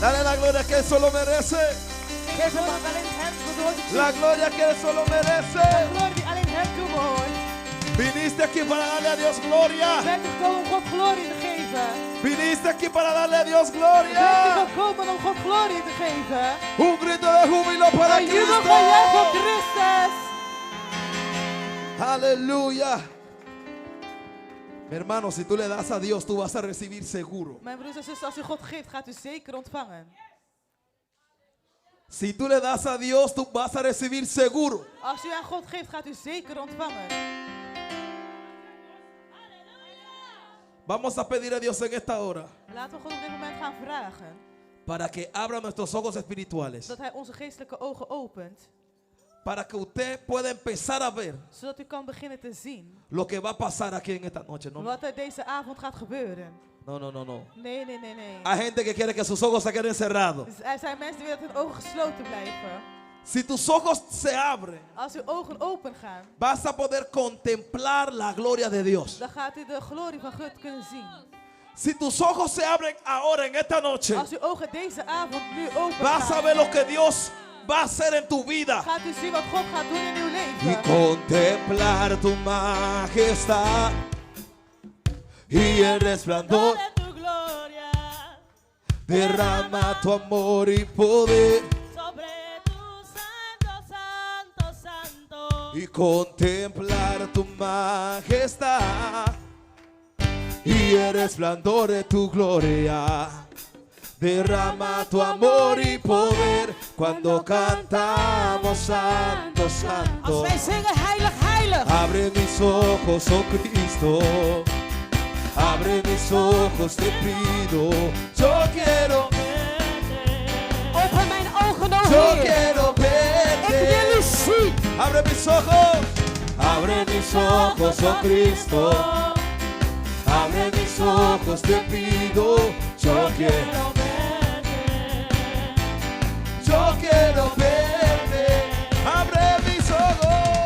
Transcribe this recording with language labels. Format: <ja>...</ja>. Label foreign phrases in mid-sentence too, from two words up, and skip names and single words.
<es>la gloria que Él solo merece.</es> <nl>Geef hem wat alleen hem toebehoort.</nl> <es>La gloria que Él solo</es> <nl>De</nl> <es>merece.</es> <nl>glorie die alleen hem toebehoort.</nl> <es>Viniste aquí para darle a Dios gloria.</es> <nl>Je bent gekomen om God glorie te geven.</nl> <es>Viniste aquí para darle a Dios</es> <nl>Je</nl> <es>gloria.</es> <nl>bent gekomen om God glorie te geven.</nl> <es>Un grito de júbilo para</es> <nl>Een jubelgejuich voor</nl> <es>Cristo.</es> <nl>Christus.</nl> <es>Aleluya. Mi hermano, si tú le das a Dios, tú vas a recibir seguro.</es> <nl>Mijn broers en zussen, als u God geeft, gaat u zeker ontvangen.</nl> <es>Si tú le das a Dios, tú vas a recibir seguro.</es> <nl>Als u aan God geeft, gaat u zeker ontvangen.</nl> <es>Vamos a pedir a Dios en esta hora</es> <nl>Laten we God op dit moment gaan vragen.</nl> <es>para que abra nuestros ojos espirituales.</es> <nl>Dat Hij onze geestelijke ogen opent.</nl> <es>Para que usted pueda empezar a ver</es> <nl>Zodat u kan beginnen te zien</nl> <es>lo que va a pasar aquí en esta noche. No,</es> <nl>wat er deze avond gaat gebeuren.</nl> <es>no, no, no, no.</es> <nl>Nee, nee, nee, nee.</nl> <es>Hay gente que quiere que sus ojos se queden cerrados.</es> <nl>Dus er zijn mensen die willen dat hun ogen gesloten blijven.</nl> <es>Si tus ojos se abren,</es> <nl>Als uw ogen open gaan,</nl> <es>vas a poder contemplar la gloria de Dios.</es> <nl>dan gaat u de glorie van God kunnen zien.</nl> <es>Si tus ojos se abren ahora en esta noche,</es> <nl>Als uw ogen deze avond nu open</nl> <es>vas a</es> <nl>gaan,</nl> <es>ver lo que Dios va a hacer en tu vida.</es> <nl>gaat u zien wat God gaat doen in uw</nl> <es>Y</es> <nl>leven.</nl> <es>contemplar tu majestad y el resplandor. de tu gloria Derrama tu amor y poder sobre tu santo, santo, santo. y contemplar tu majestad y el resplandor de tu gloria. Derrama tu amor y poder cuando cantamos santo,</es> <nl>Als</nl> <es>santo.</es> <nl>wij zingen heilig, heilig.</nl> <es>Abre mis ojos, oh Cristo. Abre mis ojos, te pido. Yo quiero,</es> <nl>Open mijn ogen, o</nl> <es>yo</es> <nl>Heer.</nl> <es>quiero</es> <nl>Ik wil</nl> <es>verte.</es> <nl>u zien.</nl> <es>Abre mis ojos, abre mis ojos, oh Cristo. Abre mis ojos, te pido. Yo quiero verte. Abre mis ojos.</es>